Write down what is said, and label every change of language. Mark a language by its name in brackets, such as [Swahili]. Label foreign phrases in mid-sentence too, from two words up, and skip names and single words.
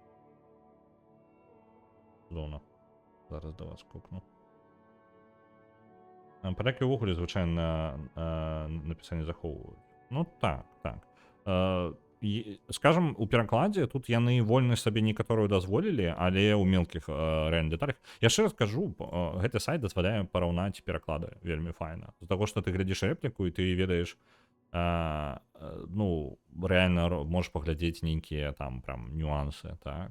[Belarusian] Зона. Зараз до вас кукну. [Ukrainian] Поляки увогуле, звичайно, написання заховують. Ну так, так. [Belarusian] Скажем, у перакладзе тут яны вольнасць сабе некаторую дазволілі, але ў мелкіх рэальна дэталях. Яшчэ раз кажу, гэты сайт дазваляе параўнаць пераклады вельмі файна. З-за таго, што ты глядзіш рэпліку і ты ведаеш, ну, [Russian] реально можешь [Belarusian] паглядзець нейкія там прям нюансы, так.